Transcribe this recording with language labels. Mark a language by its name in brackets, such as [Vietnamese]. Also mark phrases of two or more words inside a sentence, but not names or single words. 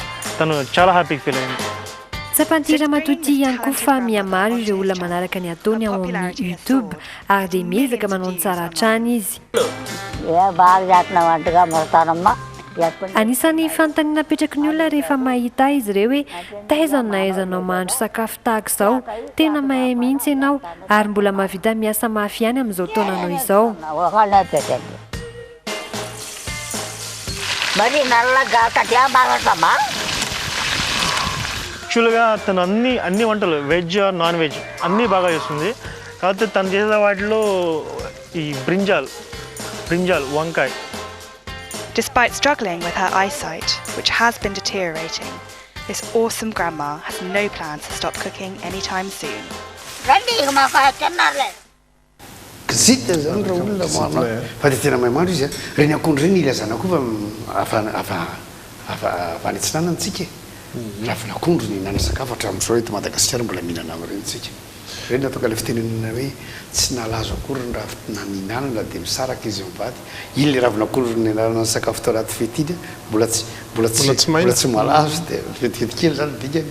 [Malagasy] Tsapan'ity ramatoa ity ihany koa fa mihamaro ireo olona manaraka ny ataony ao amin'ny YouTube ary dia miezaka manao ny tsara hatrany izy. Anisany fanontaniana napetraky ny olona rehefa mahita izy ireo hoe taizana na aizanao mahandro sakafo tahaka izao, tena mahay mihitsy ianao ary mbola mahavita miasa mafy ihany amin'izao taonanao izao. [Telugu] యాక్చువల్గా తను అన్ని వంటలు [English] veg non veg [Telugu] అన్నీ బాగా చేస్తుంది. కాకపోతే తను చేసే వాటిలో ఈ బ్రింజాల్ వంకాయ. [English] Despite struggling with her eyesight, which has been deteriorating, this awesome grandma has no plans to stop cooking anytime soon. [Malagasy] Zita zany raha olona marina fa dia tena mahay maro izy reny akondro reny ilazana koa fa afanetsinana antsika ravina akondro ny nana sakafo hatramin'izao eto Madagasikara mbola mihinana amin'ireny tsika reny natao ka le fitenenana hoe tsy nalazo akory ny raha mihinanana dia misaraka izy mivady iny le ravina akondro ny nanana ny sakafo tao anaty fetiny mbola tsy malazo dia fetiketikely zany dikany.